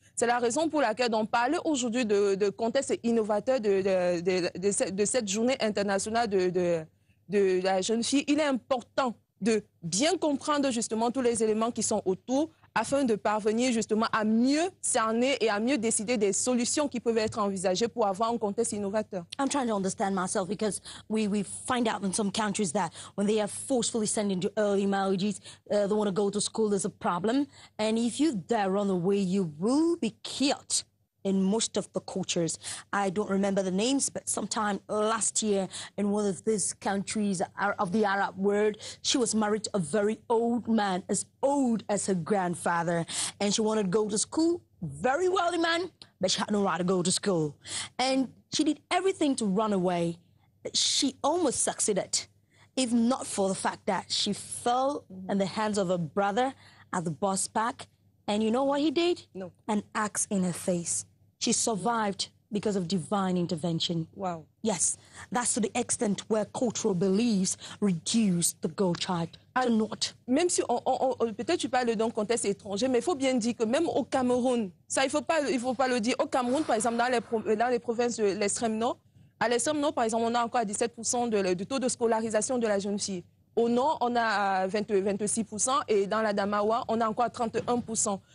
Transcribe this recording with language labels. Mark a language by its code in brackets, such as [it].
[fr] C'est la raison pour laquelle on parle aujourd'hui de contexte innovateur de cette journée internationale de la jeune fille. Il est important de bien comprendre justement tous les éléments qui sont autour afin de parvenir justement à mieux cerner et à mieux décider des solutions qui peuvent être envisagées pour avoir un contexte innovateur. [en] I'm trying to understand myself because we find out in some countries that when they are forcefully sent into early marriages, they want to go to school, there's a problem. And if you dare run away, you will be killed. In most of the cultures, I don't remember the names, but sometime last year in one of these countries of the Arab world, she was married to a very old man, as old as her grandfather, and she wanted to go to school, very wealthy man, but she had no right to go to school. And she did everything to run away. She almost succeeded, if not for the fact that she fell in the hands of her brother at the bus park. And you know what he did? No. An axe in her face. She survived because of divine intervention. Wow. Yes, that's to the extent where cultural beliefs reduce the girl child to naught. [fr] Même si, peut-être tu parles d'un contexte étranger, mais il faut bien dire que même au Cameroun, ça il faut pas le dire, au Cameroun, par exemple, dans les provinces de l'extrême nord, à l'extrême nord, par exemple, on a encore 17% de taux de scolarisation de la jeune fille. Au nord, on a 26% et dans la Damawa, on a encore 31%.